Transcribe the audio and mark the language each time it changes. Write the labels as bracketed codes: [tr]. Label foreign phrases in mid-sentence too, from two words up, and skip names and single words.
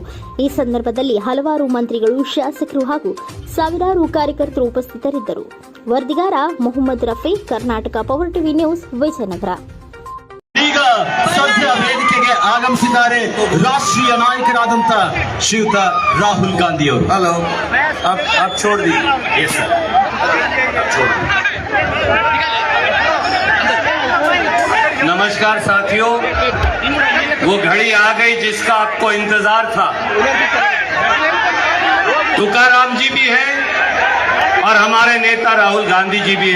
[kn] ಈ ಸಂದರ್ಭದಲ್ಲಿ ಹಲವಾರು ಮಂತ್ರಿಗಳು, ಶಾಸಕರು ಹಾಗೂ ಸಾವಿರಾರು ಕಾರ್ಯಕರ್ತರು ಉಪಸ್ಥಿತರಿದ್ದರು. ವರದಿಗಾರ ಮೊಹಮ್ಮದ್ ರಫಿ, ಕರ್ನಾಟಕ ಪವರ್ ಟಿವಿ ನ್ಯೂಸ್, ವಿಜಯನಗರ. ಈಗ ಸದ್ಯ ವೇದಿಕೆಗೆ ಆಗಮಿಸಿದ್ದಾರೆ ರಾಷ್ಟ್ರೀಯ ನಾಯಕರಾದಂತ ಶ್ರೀಯುತ ರಾಹುಲ್ ಗಾಂಧಿ ಅವರು. [hi] हेलो, आप छोड़ दीजिए. [en] yes sir. [hi] नमस्कार साथियों, वो घड़ी आ गई जिसका आपको इंतजार था. तुकाराम जी भी हैं और हमारे नेता राहुल गांधी जी भी हैं.